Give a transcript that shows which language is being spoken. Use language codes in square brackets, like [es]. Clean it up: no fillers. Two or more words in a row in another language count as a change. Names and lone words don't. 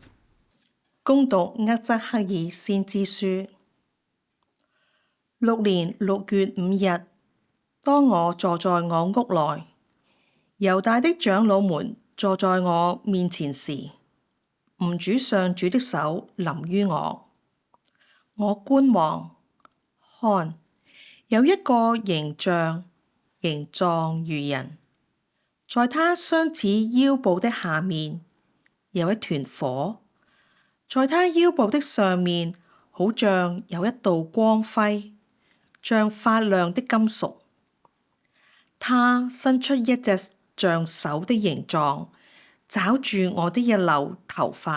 [zh] 恭讀厄則克爾先知書。6年6月5日，當我坐在我屋內，猶大的長老們坐在我面前時，吾主上主的手臨於我。我觀望，看，有一個形象，形狀如人，在他相似腰部的下面有一團火，在他腰部的上面好像有一道光輝，像發亮的金屬。他伸出一隻像手的形狀，抓住我的一縷頭髮。